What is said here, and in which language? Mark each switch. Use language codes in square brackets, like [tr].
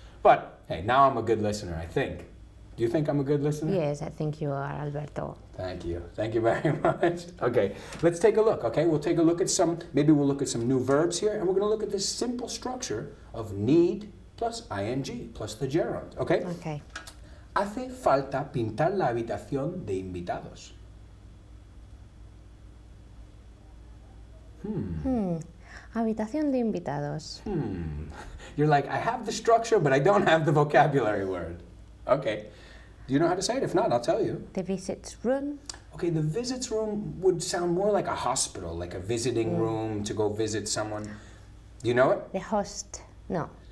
[en] But hey, now I'm a good listener, I think. Do you think I'm a good listener? Yes, I think you are, Alberto. Thank you. Thank you very much. Okay, let's take a look, okay? We'll take a look at maybe we'll look at some new verbs here, and we're going to look at this simple structure of need plus ing plus the gerund, okay? Okay. [es] Hace falta pintar la habitación de invitados. Habitación de invitados. [en] You're like, I have the structure, but I don't have the vocabulary word. Okay. Do you know how to say it? If not, I'll tell you. The visits room. Okay, the visits room would sound more like a hospital, like a visiting room to go visit someone. Do you know it? The host. No.